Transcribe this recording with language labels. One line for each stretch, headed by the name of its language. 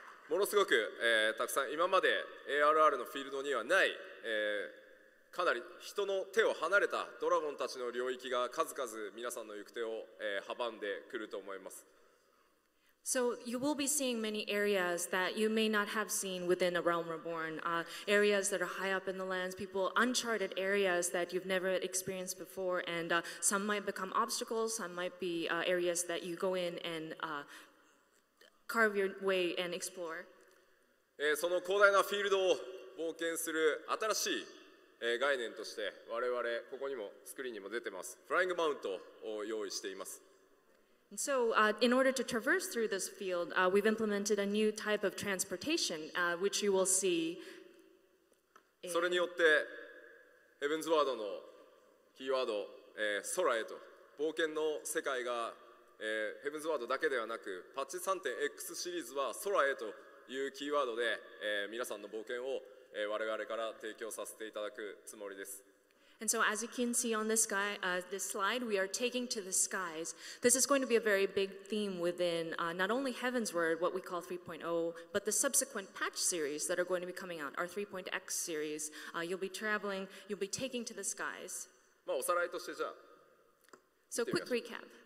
Japanese: ものすごく、たくさん今まで ARR のフィールドにはない、かなり人の手を離れたドラゴンたちの領域が数々皆さんの行く手を、阻んでくると思います。
English: So you will be seeing many areas that you may not have seen within A Realm Reborn, areas that are high up in the lands, uncharted areas that you've never experienced before, and some might become obstacles, some might be areas that you go in and carve your way and explore.
Japanese: その広大なフィールドを冒険する新しい概念として我々ここにもスクリーンにも出てますフライングマウントを用意しています。
English: And so, in order to traverse through this field, we've implemented a new type of transportation, which you will see.
Japanese: それによってヘブンズワードのキーワード、空へと冒険の世界が、ヘブンズワードだけではなくパッチ 3.x シリーズは空へというキーワードで、皆さんの冒険を、我々から提供させていただくつもりです。
English: And so, as you can see on this slide, we are taking to the skies. This is going to be a very big theme within not only Heavensward, what we call 3.0, but the subsequent patch series that are going to be coming out, our 3.x series. You'll be traveling, you'll be taking to the skies.
Japanese: おさらいとしてじゃあ
English: So, quick recap.